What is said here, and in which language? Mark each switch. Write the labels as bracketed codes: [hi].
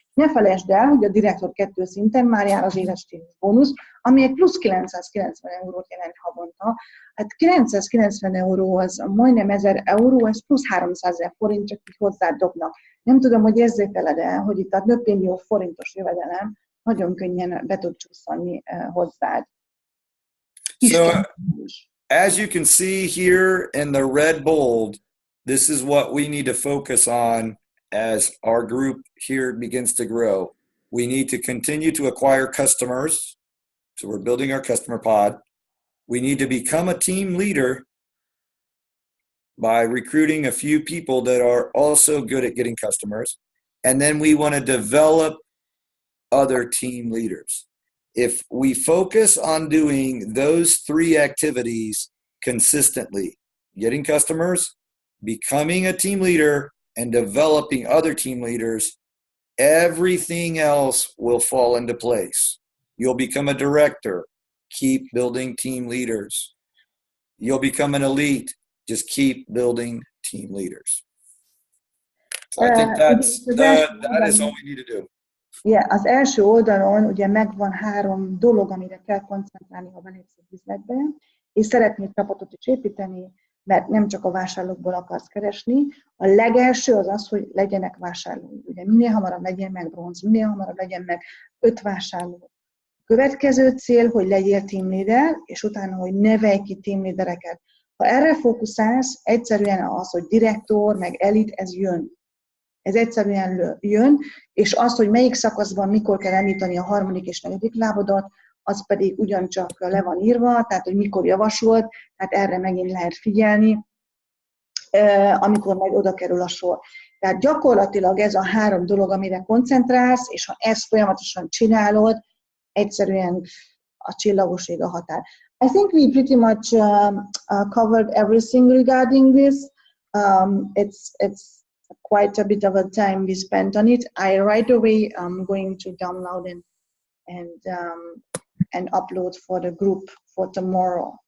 [hu] Ne felejtsd el, hogy a Direktor 2 szinten már jár az éves stílus bónusz, ami egy plusz 990 eurót jelent havonta. Hát 990 euró az majdnem 1000 euró, ez plusz 300 000 forint, csak így hozzád dobnak. Nem tudom, hogy érzékeled el, hogy itt a több millió forintos jövedelem nagyon könnyen be tud csúszani hozzád. [en] So, as you can see here in the red bold, this is what we need to focus on as our group here begins to grow. We need to continue to acquire customers. So we're building our customer pod. We need to become a team leader by recruiting a few people that are also good at getting customers. And then we want to develop other team leaders. If we focus on doing those three activities consistently, getting customers, becoming a team leader, and developing other team leaders, everything else will fall into place. You'll become a director. Keep building team leaders. You'll become an elite. Just keep building team leaders. So I think that is all we need to do. [hu] Yeah, az első oldalon ugye megvan 3 dolog, amire kell koncentrálni, ha belépsz az üzletbe, és szeretnél csapatot is építeni, mert nem csak a vásárlókból akarsz keresni. A legelső az az, hogy legyenek vásárlói. Ugye minél hamarabb legyen meg bronz, minél hamarabb legyen meg 5 vásárló. Következő cél, hogy legyél team leader, és utána, hogy nevelj ki team leadereket. Ha erre fókuszálsz, egyszerűen az, hogy direktor, meg elit, ez jön. Ez egyszerűen jön, és az, hogy melyik szakaszban mikor kell említeni a 3. és 4. lábadat, az pedig ugyancsak le van írva, tehát hogy mikor javasolt, tehát erre megint lehet figyelni, amikor majd oda kerül a sor. Tehát gyakorlatilag ez a 3 dolog, amire koncentrálsz, és ha ezt folyamatosan csinálod, egyszerűen a csillagos ég a határ. [en] I think we pretty much covered everything regarding this. It's quite a bit of a time we spent on it. I right away am going to download and upload for the group for tomorrow.